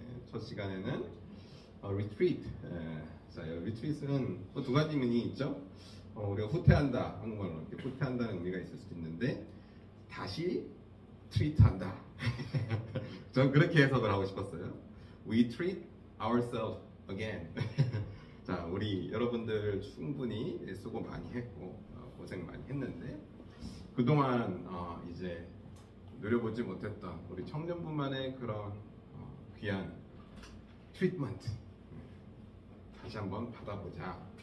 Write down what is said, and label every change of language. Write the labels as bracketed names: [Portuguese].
[Korean] 첫 시간에는 retreat. 자, retreat은 두 가지 의미 있죠. 우리가 후퇴한다 한국말로 이렇게 후퇴한다는 의미가 있을 수도 있는데 다시 트리트한다. 저는 그렇게 해석을 하고 싶었어요. [English] We treat ourselves again. [Korean] 자, 우리 여러분들 충분히 수고 많이 했고 고생 많이 했는데 그동안 이제 누려보지 못했던 우리 청년분만의 그런 귀한 트리트먼트 다시 한번 받아보자.